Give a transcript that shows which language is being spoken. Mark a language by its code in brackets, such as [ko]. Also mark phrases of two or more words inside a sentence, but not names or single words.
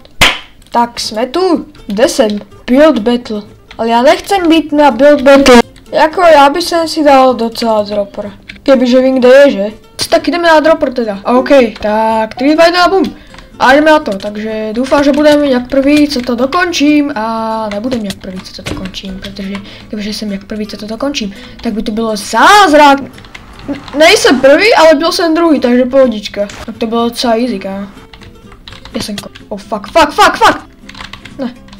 [sk] Tak sme tu. Kde sem? Build Battle. Ale ja nechcem byť na Build Battle. Jako ja by som si dal docela dropper. [cs] Kebyže vím, kde je, že? [sk] Tak ideme na dropper teda. OK, tak 3, 2, 1, bum. A ideme na to, takže dúfam, že budem jak prvý, [cs] co to dokončím a nebudem jak prvý, co to dokončím, protože kebyže jsem jak prvý, co to dokončím, tak by to bylo zázrak. Nejsem prvý, ale byl jsem druhý, takže pohodička. Tak to bylo docela easy, kámo. Já jsem [en] oh fuck. [cs] Ne.